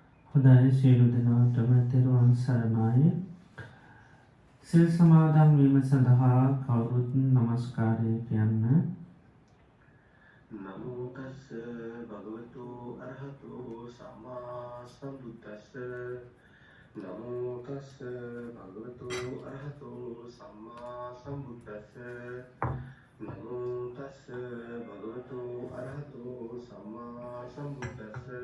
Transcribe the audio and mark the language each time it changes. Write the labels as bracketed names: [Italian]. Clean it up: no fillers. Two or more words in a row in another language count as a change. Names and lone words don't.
[Sinhala] හොඳයි සියලු දෙනාටම තෙරුවන් සරණයි. සිල් සමාදන් වීම සඳහා කවුරුත් නමස්කාරය කියන්න. [Pali] නමෝ තස්ස භගවතු අරහතු සම්මා සම්බුද්දස්ස නමෝ තස්ස භගවතු අරහතු සම්මා සම්බුද්දස්ස නමෝ තස්ස භගවතු අරහතු සම්මා සම්බුද්දස්ස